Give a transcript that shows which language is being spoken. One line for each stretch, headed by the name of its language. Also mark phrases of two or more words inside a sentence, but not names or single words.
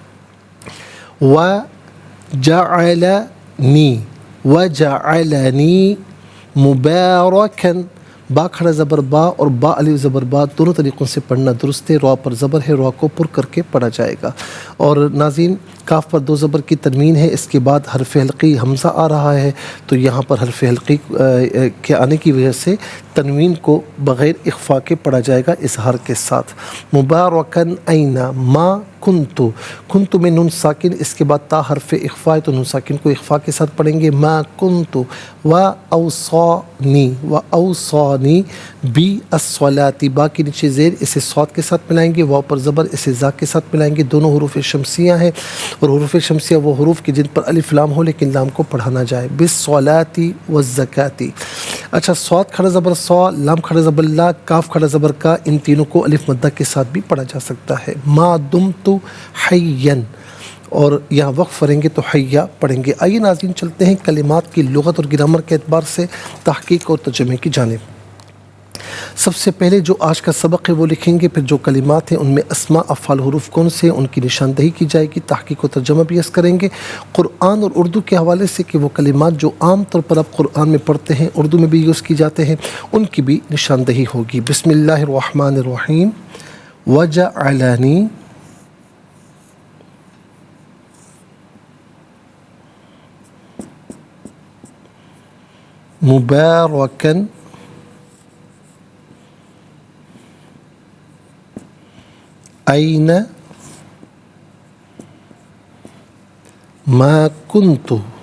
Arabic: و جعلنی، وجعلنی مبارکن،
Urdu: با کھڑا زبر با اور با الف زبر با دونوں طریقوں سے پڑھنا درست ہے، را پر زبر ہے، را کو پر کر کے پڑھا جائے گا، اور ناظرین کاف پر دو زبر کی تنوین ہے، اس کے بعد حرف حلقی حمزہ آ رہا ہے تو یہاں پر حرف حلقی کے آنے کی وجہ سے تنوین کو بغیر اخفا کے پڑھا جائے گا اظہار کے ساتھ،
Arabic: مبارکن اینا، ما کنتو، کنتو
Urdu: میں نون ساکن اس کے بعد تا حرف اخفا ہے تو نون ساکن کو اخفا کے ساتھ پڑھیں گے،
Arabic: ما کنتو، و اوصانی، و اوصانی بی الصلاۃ، با
Urdu: کے نیچے زیر اسے صاد کے ساتھ ملائیں گے، واو پر زبر اسے زا کے ساتھ ملائیں گے، دونوں حروف شمسیہ ہیں اور حروف شمسیہ وہ حروف کے جن پر الف لام ہو لیکن لام کو پڑھانا جائے،
Arabic: بالصلاۃ والزکوٰۃ،
Urdu: اچھا صاد کھڑا زبر صا، لام کھڑا زبر لا، کاف کھڑا زبر کا، ان تینوں کو الف مدہ کے ساتھ بھی پڑھا جا سکتا ہے،
Arabic: ما دمت حیّن،
Urdu: اور یہاں وقف کریں گے تو حیا پڑھیں گے۔ آئیے ناظرین چلتے ہیں کلمات کی لغت اور گرامر کے اعتبار سے تحقیق اور ترجمے کی جانب۔ سب سے پہلے جو آج کا سبق ہے وہ لکھیں گے، پھر جو کلمات ہیں ان میں اسماء افعال حروف کون سے ہیں ان کی نشاندہی کی جائے گی، تحقیق و ترجمہ بھی اس کریں گے، قرآن اور اردو کے حوالے سے کہ وہ کلمات جو عام طور پر آپ قرآن میں پڑھتے ہیں اردو میں بھی یوز کی جاتے ہیں ان کی بھی نشاندہی ہوگی۔
Arabic: بسم اللہ الرحمن الرحیم، وجعلنی مبارکن این ما کنت